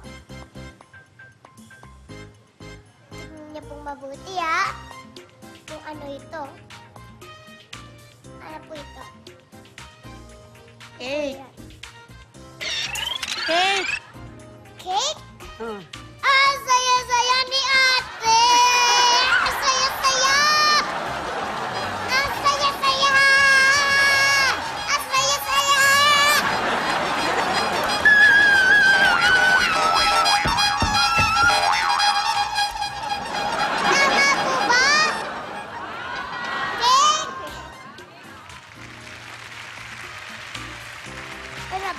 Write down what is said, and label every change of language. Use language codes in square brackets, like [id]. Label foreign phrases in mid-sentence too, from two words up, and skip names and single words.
[tl] Tignan niyo pong mabuti, ha? Kung ano ito. Ano po ito? Cake. Ayan. Cake. Cake? Oh. Saya-saya ni ate! Saya-saya! Saya-saya! Saya-saya! Tama po ba? Cake? Ano ba?